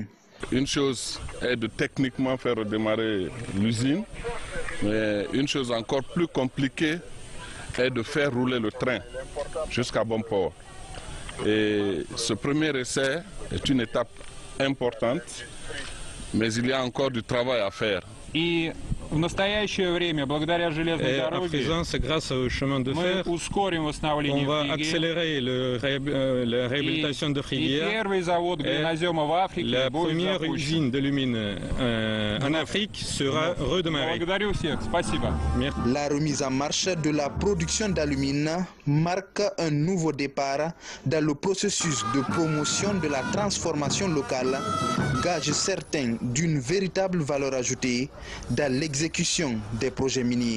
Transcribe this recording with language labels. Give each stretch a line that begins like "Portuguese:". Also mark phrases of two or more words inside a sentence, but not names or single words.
French: Une chose est de techniquement faire redémarrer l'usine, mais une chose encore plus compliquée est de faire rouler le train jusqu'à bon port. Et ce premier essai est une étape importante, mais il y a encore du travail à faire.
Russian: И в настоящее время, благодаря железной дороге,
French: à présent, c'est grâce au chemin de fer, on va accélérer la réhabilitation de Friguières. La première usine d'alumine en Afrique sera redémarrée. La remise en marche de la production d'alumine marque un nouveau départ dans le processus de promotion de la transformation locale, gage certain d'une véritable valeur ajoutée dans l'exécution des projets miniers.